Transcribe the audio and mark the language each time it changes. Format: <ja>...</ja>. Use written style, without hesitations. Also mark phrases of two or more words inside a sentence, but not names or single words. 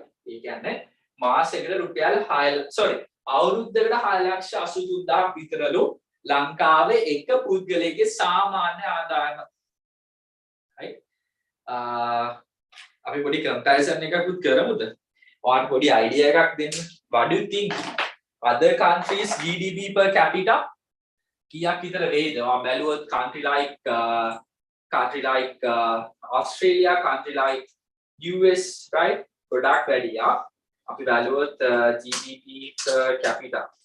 <si>ඒ කියන්නේ මාසෙකට රුපියල් 6 අවුරුද්දකට 6,83,000ක් විතරලු ලංකාවේ එක පුද්ගලයෙක්ගේ සාමාන්‍ය ආදායම. right? අපි පොඩි comparison එකකුත් කරමුද? ඔයාලට පොඩි idea එකක් දෙන්න.</si> <en>What do you think? Other countries GDP per capita</en> <si>කියක් විතර වේද? ඔයා බැලුවොත්</si> <en>country like Australia, country like US, right?</en> <si>ගොඩාක් වැඩි. අපි බැලුවොත්</si> <en>GDP per capita</en>